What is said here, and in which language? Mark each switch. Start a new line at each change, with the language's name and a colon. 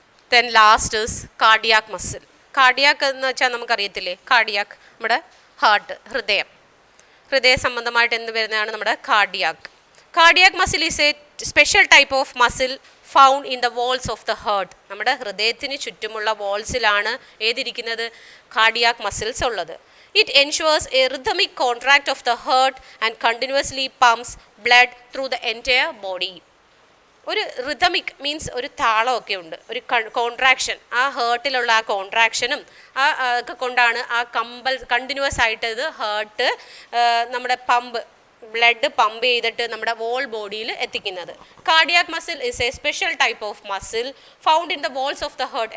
English: Then last is cardiac muscle.
Malayalam: Cardiac എന്ന് വെച്ചാൽ നമുക്കറിയത്തില്ലേ, cardiac നമ്മുടെ ഹാർട്ട്, ഹൃദയ സംബന്ധമായിട്ട് എന്ത് വരുന്നതാണ് നമ്മുടെ cardiac.
English: Cardiac muscle is a special type of muscle found in the walls of the heart.
Malayalam: നമ്മുടെ ഹൃദയത്തിന് ചുറ്റുമുള്ള വാൾസിലാണ് ഏതിരിക്കുന്നത്? കാർഡിയാക് മസിൽസ് ഉള്ളത്.
English: It ensures a rhythmic contract of the heart and continuously pumps blood through the entire body.
Malayalam: ഒരു rhythmic means ഒരു താളമൊക്കെ ഉണ്ട്, ഒരു contraction, ആ ഹേർട്ടിലുള്ള ആ കോൺട്രാക്ഷനും ഒക്കെ കൊണ്ടാണ് ആ കണ്ടിന്യൂസ് ആയിട്ട് ഇത് ഹേർട്ട് നമ്മുടെ ബ്ലഡ് പമ്പ് ചെയ്തിട്ട് നമ്മുടെ വോൾ ബോഡിയിൽ എത്തിക്കുന്നത്.
English: Cardiac muscle is a special type of muscle found in the walls of the heart.